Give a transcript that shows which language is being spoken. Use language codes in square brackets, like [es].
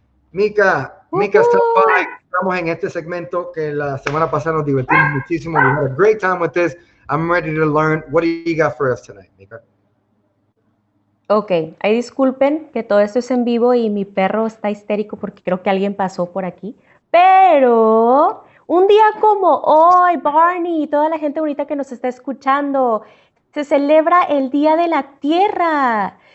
[es] Mika estamos en este segmento que la semana pasada nos divertimos muchísimo. [en] We had a great time with this. I'm ready to learn. What do you got for us tonight, Mika? [es] Ok, ahí disculpen que todo esto es en vivo y mi perro está histérico porque creo que alguien pasó por aquí. Pero un día como hoy, Barney y toda la gente bonita que nos está escuchando, se celebra el Día de la Tierra.